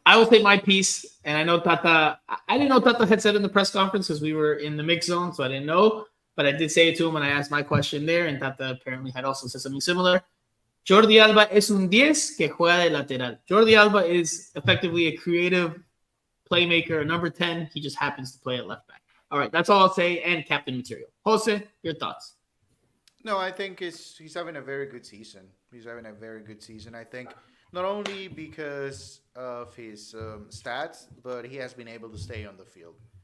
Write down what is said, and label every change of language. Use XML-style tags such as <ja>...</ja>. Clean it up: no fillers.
<en>I will say my piece, and I know Tata, I didn't know Tata had said in the press conference because we were in the mix zone, so I didn't know, but I did say it to him when I asked my question there, and Tata apparently had also said something similar.</en> <es>Jordi Alba es un 10 que juega de lateral.</es> <en>Jordi Alba is effectively a creative playmaker, a number 10. He just happens to play at left back. All right, that's all I'll say, and captain material. Jose, your thoughts? No, I think he's having a very good season. I think not only because of his stats, but he has been able to stay on the field.</en>